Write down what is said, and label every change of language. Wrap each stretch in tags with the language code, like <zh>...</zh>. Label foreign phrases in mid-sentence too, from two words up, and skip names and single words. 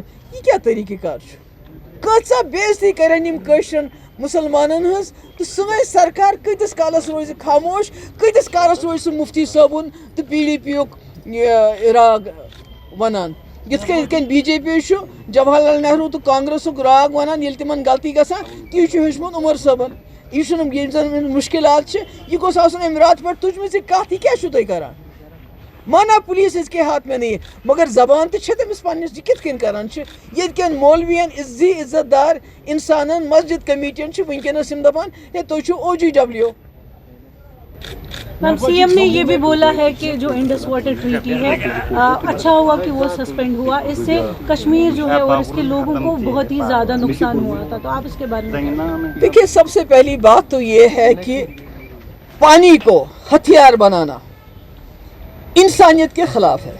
<ks>یہِ کیٛاہ طریٖقہٕ کار چھُ کۭژاہ بے عزتی کرن یِم کٲشرٮ۪ن مسلمانن ہٕنٛز تہٕ سٲنۍ سرکار کۭتِس کالس روزِ خاموش کۭتِس کالس روزِ سُہ مفتی صٲبُن تہٕ PDP یُک راگ ونان یِتھ کٔنۍ BJP چھُ جواہر لال نہروٗ تہٕ کانگریسُک راگ ونان ییٚلہِ تِمن غلطی گژھان تی چھُ ہیوٚچھمُت عمر صٲبن. یہ چھُنہٕ یِم زن مُشکلات چھِ یہ گوٚژھ آسُن امہِ راتہٕ پٮ۪ٹھ تُجمٕژ یہِ کتھ یہِ کیٛاہ چھُو تُہۍ کران مانا</ks> <ur>پولیس اس کے ہاتھ میں نہیں ہے مگر</ur> <ks>زبان تہِ چھِ تٔمِس پننِس یہِ کِتھ کٔنۍ کران چھِ ییٚتہِ کٮ۪ن مولوین زِ عزت دار انسانن مسجد کمیٹین چھِ وٕنکیٚنس یِم دپان ہے تُہۍ چھِو OGW.</ks> <ur>میم CM نے یہ بھی بولا ہے کہ جو انڈس واٹر ٹریٹی ہے اچھا ہوا کہ وہ سسپینڈ ہوا اس سے کشمیر جو ہے اور اس کے لوگوں کو بہت ہی زیادہ نقصان ہوا تھا تو آپ اس کے بارے میں دیکھیے سب سے پہلی بات تو یہ ہے کہ پانی کو ہتھیار بنانا انسانیت کے خلاف ہے.</ur>